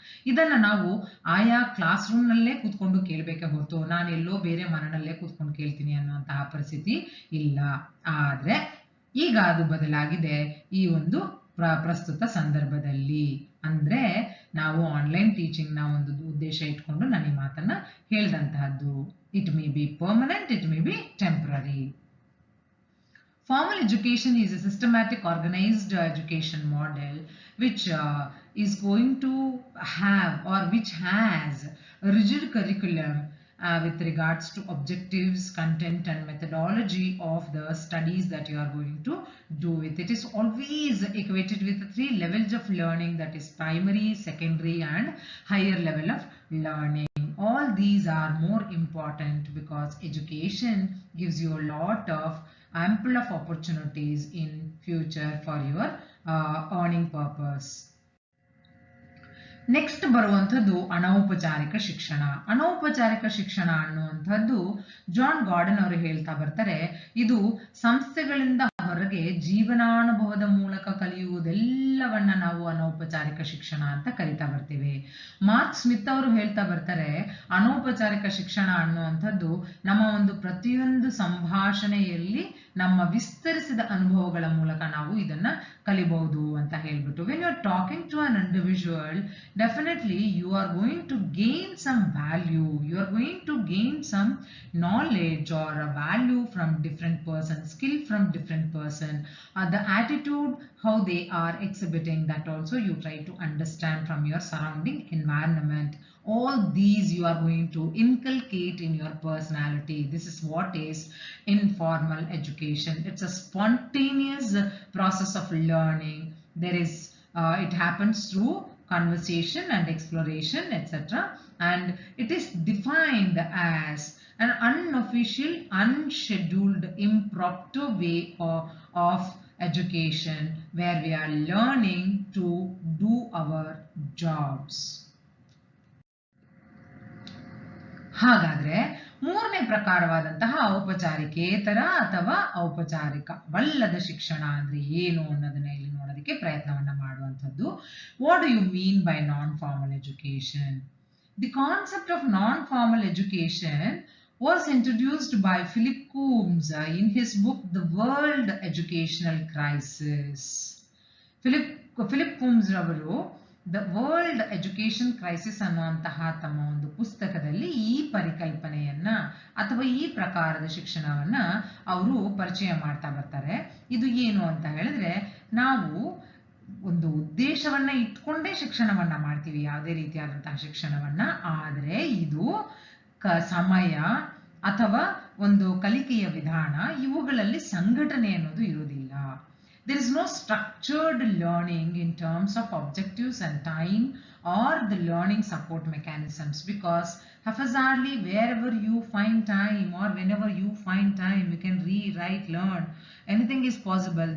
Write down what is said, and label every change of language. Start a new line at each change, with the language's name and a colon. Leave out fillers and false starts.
Kannada: ಇದನ್ನ ನಾವು ಆಯಾ ಕ್ಲಾಸ್ ರೂಮ್ನಲ್ಲೇ ಕೂತ್ಕೊಂಡು ಕೇಳಬೇಕೆ ಹೊರತು ನಾನು ಎಲ್ಲೋ ಬೇರೆ ಮನೆಯಲ್ಲೇ ಕೂತ್ಕೊಂಡು ಕೇಳ್ತೀನಿ ಅನ್ನುವಂತಹ ಪರಿಸ್ಥಿತಿ ಇಲ್ಲ. ಆದ್ರೆ ಈಗ ಅದು ಬದಲಾಗಿದೆ ಈ ಒಂದು ಪ್ರಸ್ತುತ ಸಂದರ್ಭದಲ್ಲಿ. ಅಂದ್ರೆ ನಾವು ಆನ್ಲೈನ್ ಟೀಚಿಂಗ್ ನ ಒಂದು ಉದ್ದೇಶ ಇಟ್ಕೊಂಡು ನಾನು ಈ ಮಾತನ್ನ ಹೇಳಿದಂತಹದ್ದು.
English: It may be permanent, it may be temporary. Formal education is a systematic, organized education model which is going to have, or which has, a rigid curriculum with regards to objectives, content and methodology of the studies that you are going to do with. It is always equated with the 3 levels of learning, that is primary, secondary and higher level of learning. All these are more important because education gives you a lot of ample of opportunities in future for your earning purpose.
Kannada: Next ಬರುವಂಥದ್ದು ಅನೌಪಚಾರಿಕ ಶಿಕ್ಷಣ. ಅನೌಪಚಾರಿಕ ಶಿಕ್ಷಣ ಅನ್ನುವಂಥದ್ದು John garden ಅವರು ಹೇಳ್ತಾ ಬರ್ತಾರೆ, ಇದು ಸಂಸ್ಥೆಗಳಿಂದ ಹೊರಗೆ ಜೀವನಾನುಭವದ ಮೂಲಕ ಕಲಿಯುವುದೆಲ್ಲವನ್ನ ನಾವು ಅನೌಪಚಾರಿಕ ಶಿಕ್ಷಣ ಅಂತ ಕರಿತಾ ಬರ್ತೀವಿ. ಮಾರ್ಕ್ ಸ್ಮಿತ್ ಅವರು ಹೇಳ್ತಾ ಬರ್ತಾರೆ, ಅನೌಪಚಾರಿಕ ಶಿಕ್ಷಣ ಅನ್ನುವಂಥದ್ದು ನಮ್ಮ ಒಂದು ಪ್ರತಿಯೊಂದು ಸಂಭಾಷಣೆಯಲ್ಲಿ ನಮ್ಮ ವಿಸ್ತರಿಸಿದ ಅನುಭವಗಳ ಮೂಲಕ ನಾವು ಇದನ್ನ ಕಲಿಬಹುದು ಅಂತ ಹೇಳ್ಬಿಟ್ಟು.
English: When you are talking to an individual, definitely you are going to gain some value, you are going to gain some knowledge or a value from different person, skill from different person, the attitude how they are exhibiting, that also you try to understand from your surrounding environment. All these you are going to inculcate in your personality. This is what is informal education. It's a spontaneous process of learning. There is it happens through conversation and exploration, etc. And it is defined as an unofficial, unscheduled, impromptu way of education where we are learning to do our jobs.
Kannada: ಹಾಗಾದ್ರೆ ಮೂರನೇ ಪ್ರಕಾರವಾದಂತಹ ಔಪಚಾರಿಕೇತರ ಅಥವಾ ಔಪಚಾರಿಕವಲ್ಲದ ಶಿಕ್ಷಣ ಅಂದ್ರೆ ಏನು ಅನ್ನೋದನ್ನ ಇಲ್ಲಿ ನೋಡೋದಕ್ಕೆ ಪ್ರಯತ್ನವನ್ನ ಮಾಡುವಂಥದ್ದು.
English: What do you mean by non formal education? The concept of non formal education was introduced by Philip Coombs in his book The World Educational Crisis.
Kannada: Philip Coombs ರವರು ದ ವರ್ಲ್ಡ್ ಎಜುಕೇಶನ್ ಕ್ರೈಸಿಸ್ ಅನ್ನುವಂತಹ ತಮ್ಮ ಒಂದು ಪುಸ್ತಕದಲ್ಲಿ ಈ ಪರಿಕಲ್ಪನೆಯನ್ನ ಅಥವಾ ಈ ಪ್ರಕಾರದ ಶಿಕ್ಷಣವನ್ನ ಅವರು ಪರಿಚಯ ಮಾಡ್ತಾ ಬರ್ತಾರೆ. ಇದು ಏನು ಅಂತ ಹೇಳಿದ್ರೆ, ನಾವು ಒಂದು ಉದ್ದೇಶವನ್ನ ಇಟ್ಕೊಂಡೇ ಶಿಕ್ಷಣವನ್ನ ಮಾಡ್ತೀವಿ, ಯಾವುದೇ ರೀತಿಯಾದಂತಹ ಶಿಕ್ಷಣವನ್ನ. ಆದರೆ ಇದು ಸಮಯ ಅಥವಾ ಒಂದು ಕಲಿಕೆಯ ವಿಧಾನ, ಇವುಗಳಲ್ಲಿ ಸಂಘಟನೆ ಅನ್ನೋದು ಇರುವುದಿಲ್ಲ.
English: There is no structured learning in terms of objectives and time or the learning support mechanisms, because haphazardly wherever you find time or whenever you find time you can read, write, learn. Anything is possible.